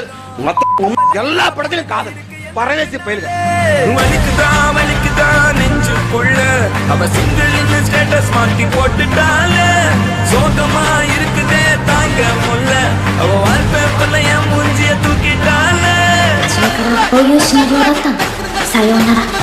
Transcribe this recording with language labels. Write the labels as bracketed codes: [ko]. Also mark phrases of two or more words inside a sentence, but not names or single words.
[ta] எல்லா படத்திலும் காதல். பரவேசி பயிலுங்க. வலிக்குதான் நெஞ்சுக்குள்ள அவ [en] single status [ta] மாட்டி போட்டுட்டால. சோகமா இருக்குதே தாங்க முல்ல, அவ வால்பேப்பர்ல என் மூஞ்சிய தூக்கிட்டால. [ja] 初めからこういうシナリオだったんだ。さようなら。